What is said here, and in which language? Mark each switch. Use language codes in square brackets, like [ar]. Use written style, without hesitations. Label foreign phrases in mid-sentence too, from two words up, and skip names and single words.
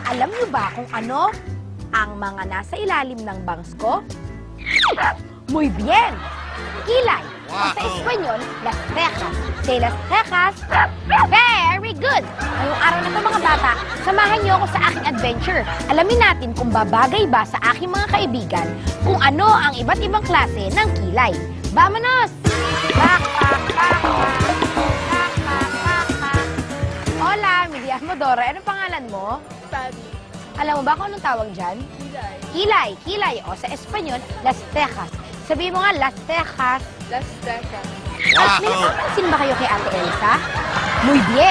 [tl] Alam niyo ba kung ano ang mga nasa ilalim ng bangs ko? [es] Muy bien! Kilay! [tl] O sa Espanyol, [es] las cejas. Say las cejas. [en] Very good! [tl] Ngayong araw na ito mga bata, samahan niyo ako sa aking adventure. Alamin natin kung babagay ba sa aking mga kaibigan kung ano ang iba't ibang klase ng kilay. [es] Vamonos! Pak, pak, pak, pak. Pak, pak, pak, pak. [tl] Hola, Miriam Modora. Anong pangalan mo? Sabi. Alam mo ba kung anong tawag dyan? Kilay. Kilay, kilay. O sa Espanyol, [es] las cejas. [tl] Sabihin mo nga, [es] las cejas. Las cejas. [tl] At may napapansin ba kayo kay Ate Elsa? [es] Muy bien.